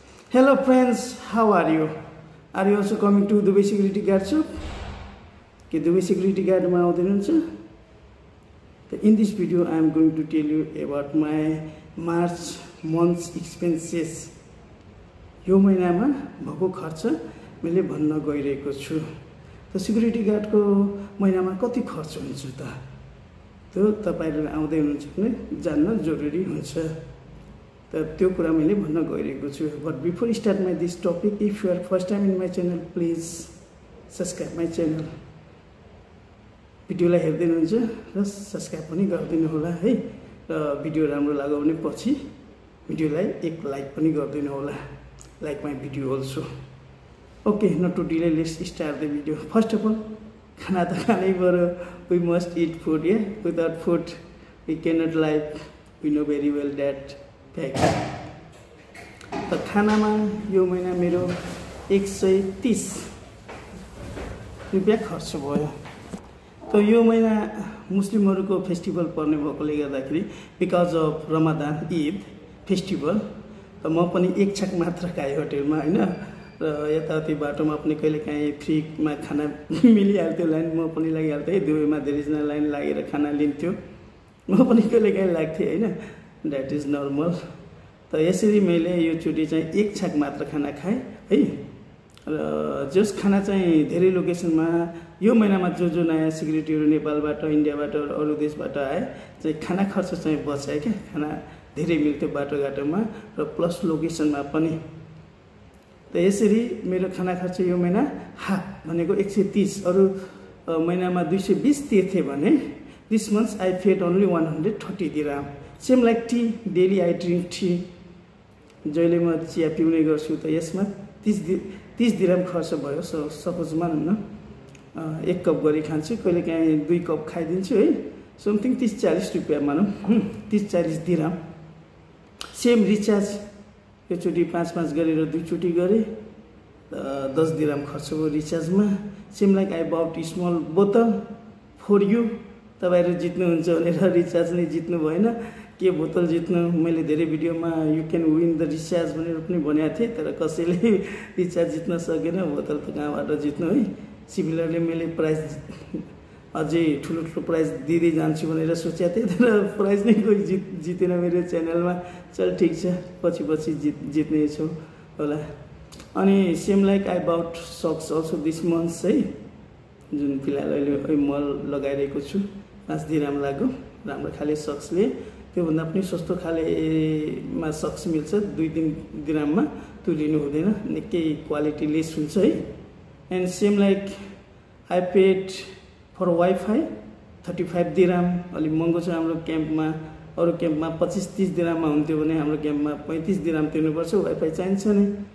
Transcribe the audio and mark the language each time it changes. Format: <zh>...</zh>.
<en>Hello friends, how are you? Are you also coming to Dubai Security Guard shop? Okay, Dubai Security Guard</en> <ne>ma aउँदैनुहुन्छ?</ne> <en>In this video I am going to tell you about my March month's expenses.</en> <ne>यो महिनामा भएको खर्च मैले भन्न गइरहेको छु। त security गार्डको महिनामा कति खर्च हुन्छ त? त्यो तपाईहरु आउँदै हुनुहुन्छ भने जान्न जरुरी हुन्छ। त्यो कुरा मैले भन्न गइरहेको छु।</ne> <en>But before start my this topic, if you are first time in my channel, please subscribe my channel.</en> <ne>भिडियोलाई हेर्दै हुनुहुन्छ र सब्स्क्राइब पनि गरिदिनु होला है। र भिडियो राम्रो लाग्यो भने पछि भिडियोलाई एक लाइक पनि गरिदिनु होला.</ne> <en>Like my video also. Okay, not to delay, let's start the video. First of all,</en> <ne>खाना त खानै पर्यो.</ne> <en>We must eat food, yeah. Without food, we cannot live. We know very well that.</en> <ne>त खानामा यो महिना मेरो 130 रुपैयाँ खर्च भयो। त यो महिना मुस्लिमहरुको फेस्टिभल पर्ने भएकोले गर्दाखेरि</ne> <en>because of</en> <ne>Ramzan Eid festival त म पनि एक छक मात्र खाए होटलमा हैन। र यताउति बाटोमा पनि कहिलेकाहीँ फ्रीमा खाना मिलिहाल्थ्यो, लाइन म पनि लागिहाल्थेँ। दुबईमा धेरैजना लाइन लागेर खाना लिन्थ्यो, म पनि कहिलेकाहीँ लाग्थेँ हैन।</ne> <en>That is normal.</en> <ne>त यसरी मैले यो चोटी चाहिँ एक छक मात्र खाना खाए है। र जस खाना चाहिँ धेरै लोकेसनमा यो महिनामा जो नयाँ सिक्युरिटीहरु नेपालबाट, इन्डियाबाट, अरु देशबाट आए चाहिँ खाना खर्च चाहिँ बचाए के। खाना धेरै मिल्थ्यो बाटोघाटोमा र प्लस लोकेसनमा पनि। त यसरी मेरो खाना खर्च यो महिना हाफ भनेको 130, अरु महिनामा 220 तिर्थे भने</ne> <en>this month I paid only 130 dirham. Same like tea, daily I drink tea.</en> <ne>जहिले म चिया पिउने गर्छु त यसमा 30 दिराम खर्च भयो। सपोज मानौं न एक कप गरी खान्छु, कहिलेकाहीँ 2 कप खाइदिन्छु है। समथिङ 30-40 रुपैयाँ मानौं, 30-40 दिराम। सेम रिचार्ज यो चोटी 5-5 गरेर 2 चोटी गरे 10 दिराम खर्च भयो रिचार्जमा।</ne> <en>Same like I bought small bottle for you.</en> <ne>तपाईहरु जित्नुहुन्छ भनेर रिचार्ज नै जित्नु भएन, के बोतल जित्नु। मैले धेरै भिडियोमा</ne> <en>you can win the recharge</en> <ne>भनेर पनि भनेको थिएँ, तर कसैले रिचार्ज जित्न सकेन। बोतल त कहाँबाट जित्नु है। सिमिलरली मैले प्राइज अझै ठुलो प्राइज दिँदै जान्छु भनेर सोचेको थिएँ, तर प्राइज नै कोही जितेन मेरो च्यानलमा। चल ठीक छ, पछि जित्ने छु होला। अनि</ne> <en>same like I bought socks also this month</en> <ne>है, जुन फिलहाल अहिले मल लगाइरहेको छु। 5 दिराम लाग्यो राम्रो खाले सक्सले। त्योभन्दा पनि सस्तो खालेमा सक्स मिल्छ 2-3 दिराममा, त्यो लिनु हुँदैन, निकै क्वालिटी लेस हुन्छ है।</ne> <en>And same like I paid for wifi 35 दिराम।</en> <ne>अलि महँगो छ हाम्रो क्याम्पमा। अरु क्याम्पमा 25-30 दिराममा हुन्थ्यो भने हाम्रो क्याम्पमा 35 दिराम तिर्नुपर्छ। वाइफाई चाहिन्छ नि।</ne>